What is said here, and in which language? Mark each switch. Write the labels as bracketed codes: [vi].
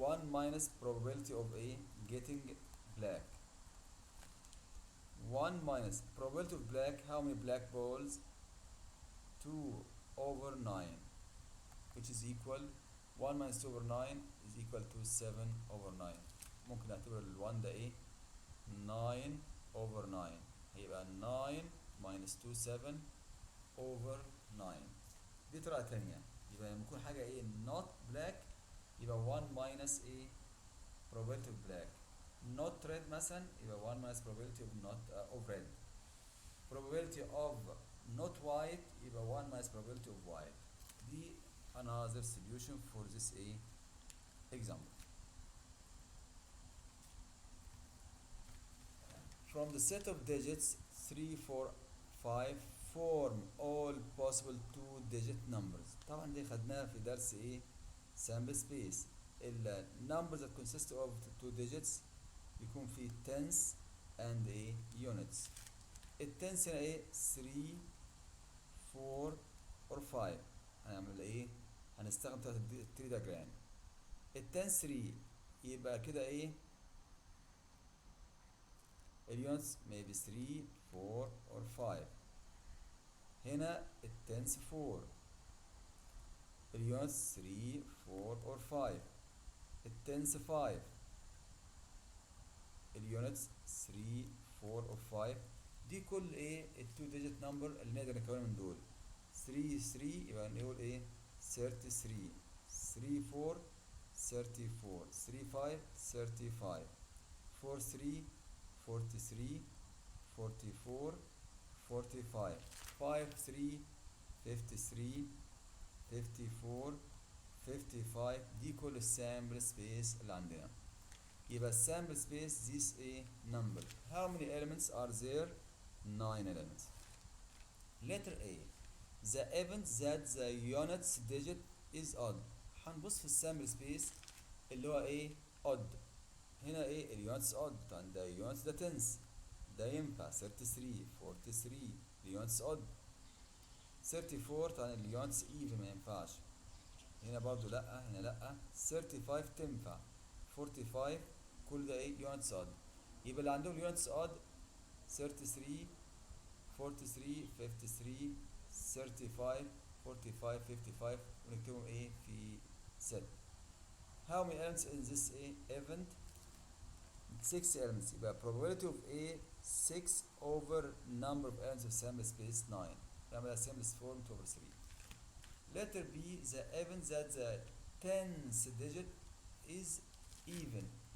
[en] minus probability of a getting black. 1 minus probability of black, how many black balls? 2 over 9, which is equal 1 minus 2 over 9 is equal to 7 over 9. [ar] ممكن نعتبر ال 1 ده ايه 9 over 9، هيبقى 9 minus 2 7 over 9. دي طريقة تانية. يبقى لما يكون حاجة ايه not black يبقى 1 minus ايه probability of black. [en] not red [ar] مثلا يبقى [en] 1 minus probability of not of red. probability of not white [ar] يبقى [en] 1 minus probability of white. دي another solution for this a example. From the set of digits 3 4 5 form all possible two digit numbers. [ar] طبعا دي خدناها في درس ايه sample space. [en] ال numbers that consist of two digits [ar] يكون في [en] tens and a units. [ar] التنس هنا ايه 3 4 or 5. هنعمل ايه هنستخدم 3 diagram. التنس 3 يبقى كده ايه اليونتس [en] maybe 3 4 or 5. [ar] هنا التنس 4 اليونتس 3 4 or 5. التنس 5 اليونتس 3 4 or 5. دي كل ايه التو ديجيت نمبر اللي نقدر نكونها من دول. 3 3 يبقى نقول ايه 33 3 4 34 3 5 35 4 3 43 44 45 5 3 53 54 55. دي كل السامبل سبيس اللي عندنا. يبقى السامبل سبيس [en] this a number. How many elements are there? 9 elements. Letter A. The event that the units digit is odd. [ar] هنبص في السامبل سبيس اللي هو ايه odd. هنا ايه اليونتس odd. طبعا ده يونتس ده تنس ده ينفع 33 43 اليونتس odd. 34 طبعا اليونتس even ما ينفعش. هنا برضو لا هنا لا. 35 تنفع 45 كل ده ايه يونتس odd. يبقى اللي عندهم يونتس odd 33 43 53 35 45 55 ونكتبهم ايه في set. [en] How many elements in this event? 6 elements. يبقى probability of A 6 over number of elements of sample space 9. نعملها simplest form 2 over 3. Letter B. The event that the tenth digit is even.